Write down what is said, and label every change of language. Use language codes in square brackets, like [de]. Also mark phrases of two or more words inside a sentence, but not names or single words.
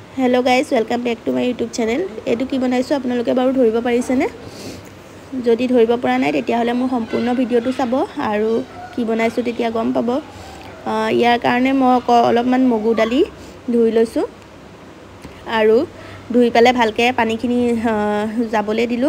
[en] hello guys welcome back to my YouTube channel. [as] এটু কি বনাইছো আপোনালোকে বাৰু ধৰিব পাৰিছেনে? যদি ধৰিব পৰা নাই তেতিয়া হলে মোৰ সম্পূৰ্ণ ভিডিওটো চাব আৰু কি বনাইছো তেতিয়া গম পাব। ইয়াৰ কাৰণে মই অলপমান মগু দালি ধুই লৈছো আৰু ধুই পেলে ভালকে পানীখিনি যাবলে দিলো।